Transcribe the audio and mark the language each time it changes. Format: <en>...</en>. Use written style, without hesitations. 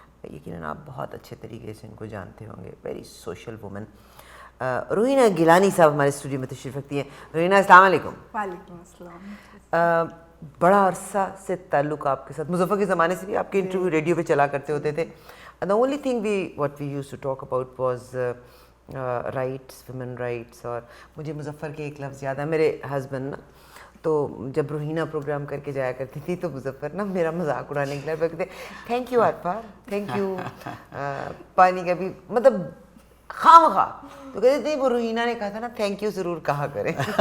<ur>یقیناً آپ بہت اچھے طریقے سے ان کو جانتے ہوں گے.</ur> <en>Very social woman.</en> <ur>Rohina Gilani صاحب ہمارے اسٹوڈیو میں تشریف رکھتی ہیں. روحینہ السلام علیکم. وعلیکم السلام. بڑا عرصہ سے تعلق آپ کے ساتھ, مظفر کے زمانے سے بھی آپ کے انٹرویو ریڈیو پہ چلا کرتے ہوتے تھے.</ur> <en>The only thing what we used to talk about was rights, women rights.</en> <ur>اور مجھے مظفر کے ایک لفظ یاد ہے, میرے ہسبینڈ نا تو جب روحینہ پروگرام کر کے جایا کرتی تھی تو مظفر نا میرا مذاق اڑانے کے لیے کہتے</ur> <en>Thank you Arifa, thank you.</en> <ur>پانی کا بھی مطلب خواہ تو کہتے تھے وہ روحینہ نے کہا تھا نا تھینک یو ضرور کہا کریں.</ur>